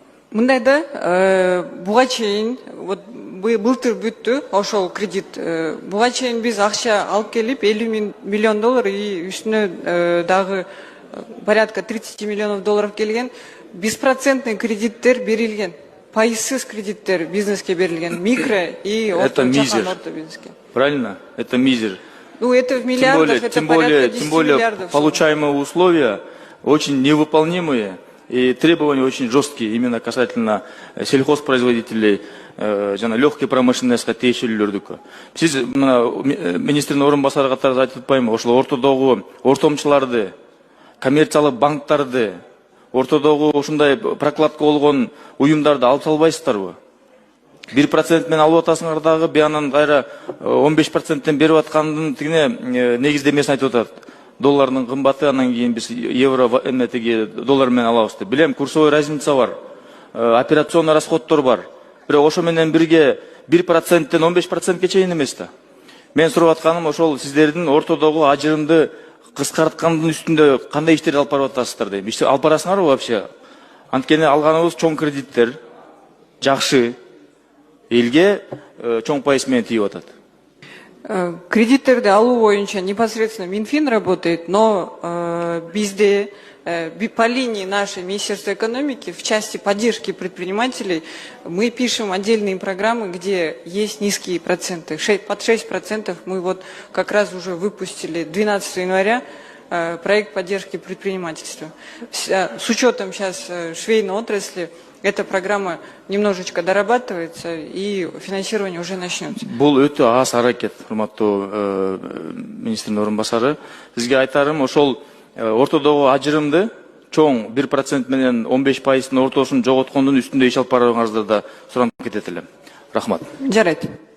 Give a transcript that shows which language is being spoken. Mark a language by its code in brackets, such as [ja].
[ky] Мындай да, буга чейин былтыр бүттү ошол кредит. Буга чейин биз акча алып келип 50 миллион доллар и үстүнө дагы [ru] порядка 30 миллионов долларов [ky] келген. 1% кредиттер берилген. Пайызсыз кредиттер бизнеске берилген. Микро и орто бизнеске. [ru] Правильно? Это мизер. Ну, это в миллиардах, это порядка 10 миллиардов. Получаемые условия очень невыполнимые и требования очень жесткие именно касательно сельхозпроизводителей, легкой промышленности, [ky] тиешелүүлөрдүкү. Сиз министрдин орун басары катары айтып атпаймынбы? Ошол ортодогу ортомчуларды, коммерциялык банктарды, ортодогу ушундай прокладка болгон уюмдарды алып салбайсыздарбы? 1% менен алып атасыңар дагы, биянан кайра 15%-тен берип аткандын тигине негиздемесин айтып атат. Доллардын кымбаты, анан кийин биз евро эмнетиги доллар менен алабыз деп. Билем, [ru] курсовой разница [ky] бар, операционный расходтор бар. Бирок ошо менен бирге 1%-тен 15%га чейин эмес да. Мен сурап атканым ошол сиздердин ортодогу ажырымды кыскарткандын үстүндө кандай иштерди алып барып атасыздар дейм. Иште алып барасыңарбы [ru] вообще? [ky] Анткени алганыбыз чоң кредиттер, жакшы, элге чоң пайыз менен тийип атат. Кредиттерди алуу боюнча [ru] непосредственно Минфин работает, но [ky] bizde [ru] по линии нашей Министерства экономики в части поддержки предпринимателей мы пишем отдельные программы, где есть низкие проценты. Под 6% мы вот как раз уже выпустили 12 января проект поддержки предпринимательства. С учетом сейчас швейной отрасли, эта программа немножечко дорабатывается и финансирование уже начнется. [ky] Бул өтө аз аракет, урматтуу министрдин орун басары. Сизге айтарым, ошол ортодогу ажырымды чоң 1% менен 15%-тын ортосун жоготкондун үстүндө иш алып барууңузду да суранып кетет элем. Рахмат. Жарайт.